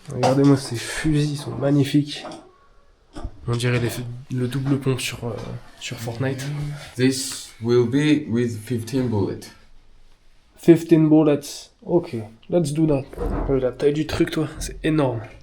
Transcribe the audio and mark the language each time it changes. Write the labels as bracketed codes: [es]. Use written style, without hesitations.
[fr] Regardez-moi, ces fusils sont magnifiques. On dirait le double pompe sur Fortnite. [en] This will be with 15 bullets. 15 bullets. Ok, let's do that. [fr] La taille du truc, toi, c'est énorme.